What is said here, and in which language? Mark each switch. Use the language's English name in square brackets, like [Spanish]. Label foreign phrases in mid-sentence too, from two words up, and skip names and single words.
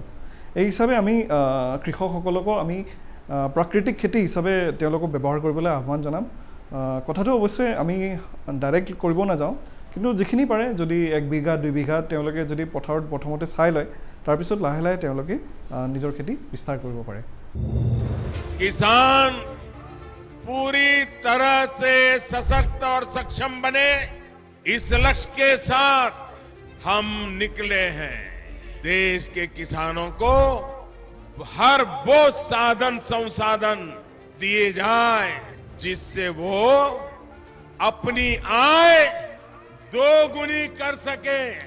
[Assamese] এই হিচাপে আমি কৃষকসকলকো আমি প্ৰাকৃতিক খেতি হিচাপে তেওঁলোকক ব্যৱহাৰ কৰিবলৈ আহ্বান জনাম। কথাটো অৱশ্যে আমি ডাইৰেক্ট কৰিব নাযাওঁ, কিন্তু যিখিনি পাৰে যদি 1 বিঘা 2 বিঘা তেওঁলোকে যদি পথাৰত প্ৰথমতে চাই লয়, তাৰপিছত লাহে লাহে তেওঁলোকে নিজৰ খেতি বিস্তাৰ কৰিব পাৰে। [Hindi] किसान पूरी तरह से सशक्त और सक्षम बने, इस लक्ष्य के साथ हम निकले हैं। देश के किसानों को हर वो साधन संसाधन दिए जाए जिससे वो अपनी आय दोगुनी कर सके।